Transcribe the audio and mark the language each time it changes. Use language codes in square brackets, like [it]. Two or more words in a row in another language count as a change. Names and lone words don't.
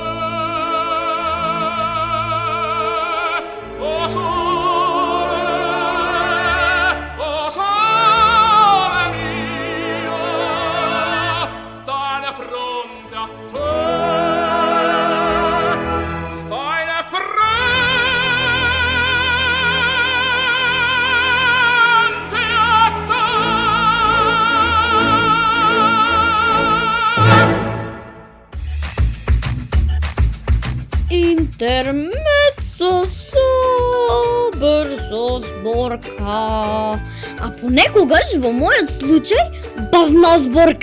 [it] Oh sole mio, stare a fronte a te. Stai di fronte a te. [mk] Интермецо со брзо зборка. А понекогаш во мојот случај бавна зборка.